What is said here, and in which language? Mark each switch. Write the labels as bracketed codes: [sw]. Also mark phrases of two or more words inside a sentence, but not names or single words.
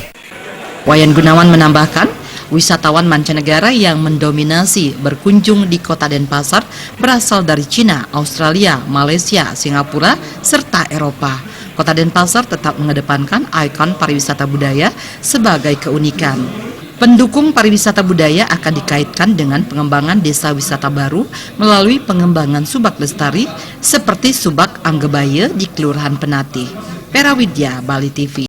[id] Wayan Gunawan menambahkan, wisatawan mancanegara yang mendominasi berkunjung di Kota Denpasar berasal dari Cina, Australia, Malaysia, Singapura, serta Eropa. Kota Denpasar tetap mengedepankan ikon pariwisata budaya sebagai keunikan. Pendukung pariwisata budaya akan dikaitkan dengan pengembangan desa wisata baru melalui pengembangan subak lestari seperti subak Anggebaye di Kelurahan Penati. Pera Widya, Bali TV.